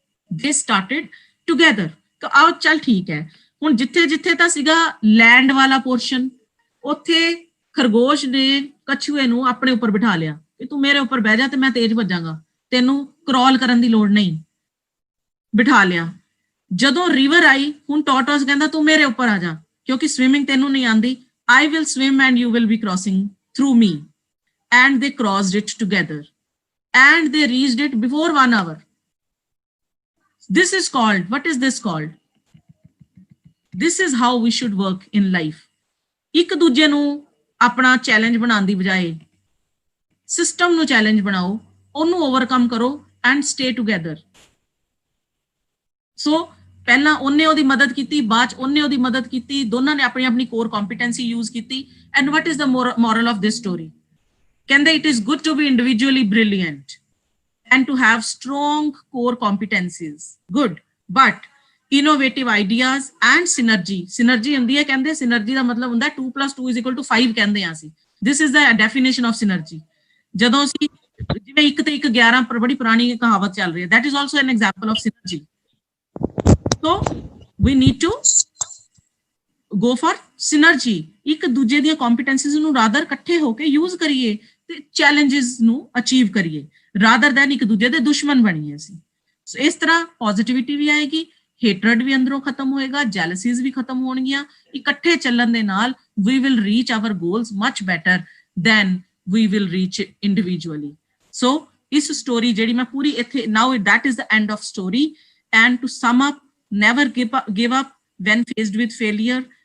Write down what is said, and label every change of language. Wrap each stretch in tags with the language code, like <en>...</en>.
<pa>ਦੇ started together. ਤਾਂ ਆਓ ਚੱਲ ਠੀਕ ਹੈ, ਹੁਣ ਜਿੱਥੇ ਜਿੱਥੇ ਤਾਂ ਸੀਗਾ ਲੈਂਡ ਵਾਲਾ ਪੋਰਸ਼ਨ, ਉੱਥੇ ਖਰਗੋਸ਼ ਨੇ ਕਛੂਏ ਨੂੰ ਆਪਣੇ ਉੱਪਰ ਬਿਠਾ ਲਿਆ ਕਿ ਤੂੰ ਮੇਰੇ ਉੱਪਰ ਬਹਿ ਜਾ ਤੇ ਮੈਂ ਤੇਜ਼ ਭੱਜਾਂਗਾ, ਤੈਨੂੰ ਕ੍ਰੋਲ ਕਰਨ ਦੀ ਲੋੜ ਨਹੀਂ। ਬਿਠਾ ਲਿਆ। ਜਦੋਂ ਰਿਵਰ ਆਈ, ਹੁਣ ਟਾਰਟੋਇਜ਼ ਕਹਿੰਦਾ ਤੂੰ ਮੇਰੇ ਉੱਪਰ ਆ ਜਾ, ਕਿਉਂਕਿ ਸਵਿਮਿੰਗ ਤੈਨੂੰ ਨਹੀਂ ਆਉਂਦੀ।</pa> <en>I will swim and you will be crossing through me. And they crossed it together. and they reached it before 1 hour. This is called, what is this called? This is how we should work in life.</en> <pa>ਇੱਕ ਦੂਜੇ ਨੂੰ ਆਪਣਾ challenge ਬਣਾਉਣ ਦੀ ਬਜਾਏ system ਨੂੰ challenge ਬਣਾਓ, ਉਹਨੂੰ overcome ਕਰੋ ਐਂਡ ਸਟੇ ਟੂਗੇਦਰ। ਸੋ ਪਹਿਲਾਂ ਉਹਨੇ ਉਹਦੀ ਮਦਦ ਕੀਤੀ, ਬਾਅਦ ਉਹਨੇ ਉਹਦੀ ਮਦਦ ਕੀਤੀ, ਦੋਨਾਂ ਨੇ ਆਪਣੀ ਆਪਣੀ ਕੋਰ ਕੰਪੀਟੈਂਸੀ ਯੂਜ਼ ਕੀਤੀ।</pa> <en>And what is the moral of this story? ਕਹਿੰਦੇ it is good to be individually brilliant and to have strong core competencies. Good, but innovative ideas and synergy ਹੁੰਦੀ ਹੈ।</en> <pa>ਕਹਿੰਦੇ synergy ਦਾ ਮਤਲਬ ਹੁੰਦਾ 2 + 2 = 5 ਕਹਿੰਦੇ ਆ ਅਸੀਂ।</pa> <en>This is the definition of synergy.</en> <pa>ਜਦੋਂ ਅਸੀਂ ਜਿਵੇਂ 1 ਤੇ 1 11 ਪਰ ਬੜੀ ਪੁਰਾਣੀ ਕਹਾਵਤ ਚੱਲ ਰਹੀ ਹੈ, that is also an example of synergy.</pa> <en>So we need to go for synergy.</en> <pa>ਇੱਕ ਦੂਜੇ ਦੀਆਂ ਕੰਪੀਟੈਂਸੀਜ਼ ਨੂੰ ਰਾਦਰ ਇਕੱਠੇ ਹੋ ਕੇ ਯੂਜ਼ ਕਰੀਏ ਤੇ ਚੈਲੰਜਸ ਨੂੰ ਅਚੀਵ ਕਰੀਏ, ਰਾਦਰ ਦੈਨ ਇੱਕ ਦੂਜੇ ਦੇ ਦੁਸ਼ਮਣ ਬਣੀਏ ਅਸੀਂ। ਸੋ ਇਸ ਤਰ੍ਹਾਂ ਪੋਜ਼ਿਟਿਵਿਟੀ ਵੀ ਆਏਗੀ, ਹੇਟਰਡ ਵੀ ਅੰਦਰੋਂ ਖਤਮ ਹੋਏਗਾ, ਜੈਲਸੀਜ਼ ਵੀ ਖਤਮ ਹੋਣਗੀਆਂ।</pa> <en>ਇਕੱਠੇ ਚੱਲਣ ਦੇ ਨਾਲ we will reach our goals much better than we will reach individually. So ਇਸ ਸਟੋਰੀ ਜਿਹੜੀ ਮੈਂ ਪੂਰੀ ਇੱਥੇ now that is the end of story. And to sum up, never give up when faced with failure.</en>